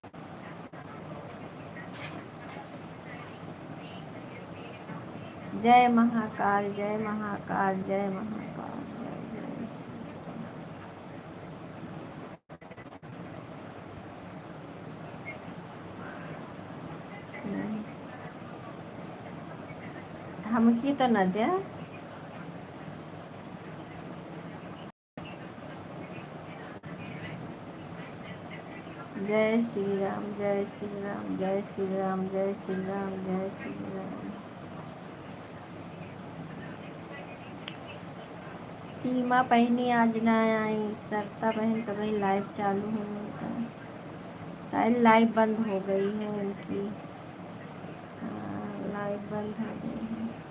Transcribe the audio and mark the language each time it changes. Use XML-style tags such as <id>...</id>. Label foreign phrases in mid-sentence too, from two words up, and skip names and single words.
<hi>जय महाकाल, जय महाकाल, जय महाकाल, जय जय श्री। धमकी तो न दे। जय श्री राम, जय श्री राम, जय श्री राम, जय श्री राम, जय श्री राम। सीमा पहनी आज ना आई, सरिता बहन तो भाई लाइव चालू है उनका, शायद लाइव बंद हो गई है उनकी। हाँ, लाइव बंद हो गई है।</hi>